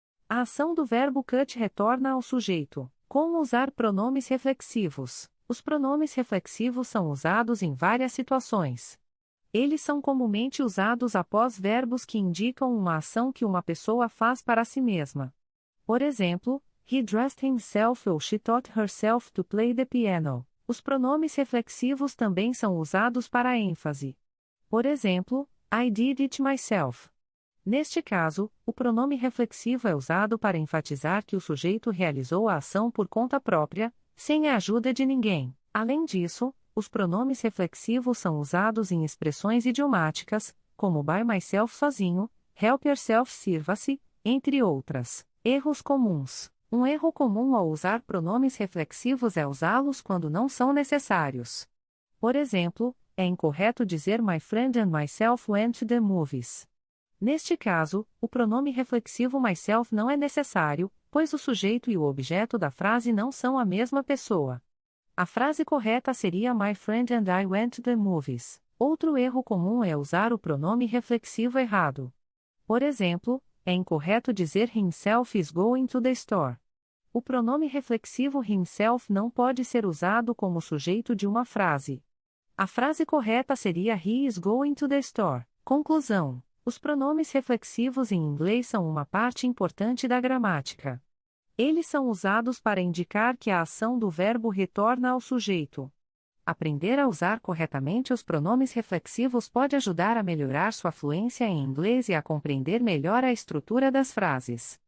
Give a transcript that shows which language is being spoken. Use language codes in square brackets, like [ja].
[pt] A ação do verbo cut retorna ao sujeito. Como usar pronomes reflexivos? Os pronomes reflexivos são usados em várias situações. Eles são comumente usados após verbos que indicam uma ação que uma pessoa faz para si mesma. Por exemplo, [en] he dressed himself [pt] ou [en] she taught herself to play the piano. [pt] Os pronomes reflexivos também são usados para ênfase. Por exemplo, [en] I did it myself. [pt] Neste caso, o pronome reflexivo é usado para enfatizar que o sujeito realizou a ação por conta própria, sem a ajuda de ninguém. Além disso, os pronomes reflexivos são usados em expressões idiomáticas, como [en] by myself [pt] sozinho, [en] help yourself [pt] sirva-se, entre outras. Erros comuns. Um erro comum ao usar pronomes reflexivos é usá-los quando não são necessários. Por exemplo, é incorreto dizer [en] my friend and myself went to the movies. [pt] Neste caso, o pronome reflexivo myself não é necessário, pois o sujeito e o objeto da frase não são a mesma pessoa. A frase correta seria [en] My friend and I went to the movies. [pt] Outro erro comum é usar o pronome reflexivo errado. Por exemplo, é incorreto dizer [en] himself is going to the store. [pt] O pronome reflexivo himself não pode ser usado como sujeito de uma frase. A frase correta seria [en] He is going to the store. [pt] Conclusão. Os pronomes reflexivos em inglês são uma parte importante da gramática. Eles são usados para indicar que a ação do verbo retorna ao sujeito. Aprender a usar corretamente os pronomes reflexivos pode ajudar a melhorar sua fluência em inglês e a compreender melhor a estrutura das frases.